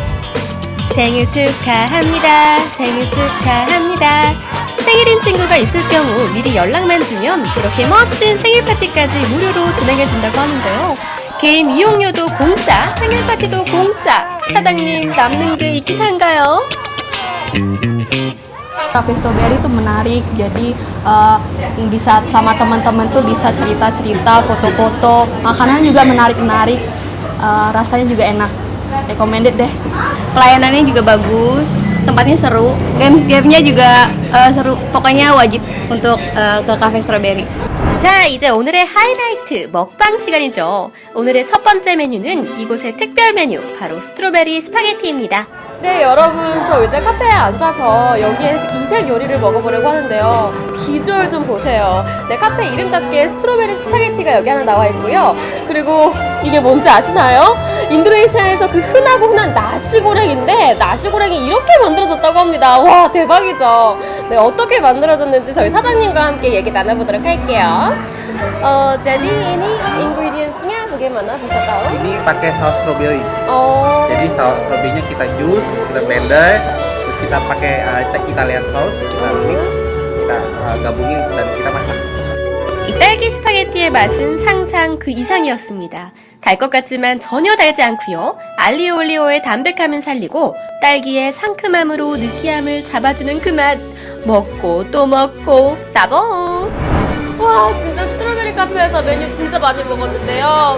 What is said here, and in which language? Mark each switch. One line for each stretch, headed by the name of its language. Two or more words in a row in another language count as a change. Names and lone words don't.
Korean: 생일 축하합니다. 생일 축하합니다. 생일인 친구가 있을 경우 미리 연락만 주면 이렇게 멋진 생일 파티까지 무료로 진행해준다고 하는데요. 게임 이용료도 공짜, 생일 파티도 공짜. 사장님, 남는 게 있긴 한가요?
Indonesian: Cafe Strawberry itu menarik, jadi bisa sama teman-teman tuh bisa cerita-cerita, foto-foto, makanan juga menarik-menarik, rasanya juga enak, recommended deh. Pelayanannya juga bagus, tempatnya seru, gamenya juga seru, pokoknya wajib untuk ke Cafe Strawberry.
Korean: 자, 이제 오늘의 하이라이트 먹방 시간이죠. 오늘의 첫 번째 메뉴는 이곳의 특별 메뉴, 바로 스트로베리 스파게티입니다. 네, 여러분, 저 이제 카페에 앉아서 여기에 이색 요리를 먹어보려고 하는데요. 비주얼 좀 보세요. 네, 카페 이름답게 스트로베리 스파게티가 여기 하나 나와 있고요. 그리고 이게 뭔지 아시나요? 인도네시아에서 그 흔한 나시고랭인데 나시고랭이 이렇게 만들어졌다고 합니다. 와, 대박이죠. 네, 어떻게 만들어졌는지 저희 사장님과 함께 얘기 나눠보도록 할게요.
Indonesian: Jadi ini ingredients-nya bagaimana, bisa tahu? Ini pakai saus strawberry. Oh. Jadi saus strawberry-nya kita juice, kita blender, terus kita pakai
English: Italian sauce,
Indonesian: kita mix, kita gabungin dan kita masak.
Korean: 이 딸기 스파게티의 맛은 상상 그 이상이었습니다. 달 것 같지만 전혀 달지 않고요. 알리오올리오의 담백함은 살리고 딸기의 상큼함으로 느끼함을 잡아주는 그 맛. 먹고 또 먹고 따봉! 와, 진짜 스트로베리 카페에서 메뉴 진짜 많이 먹었는데요.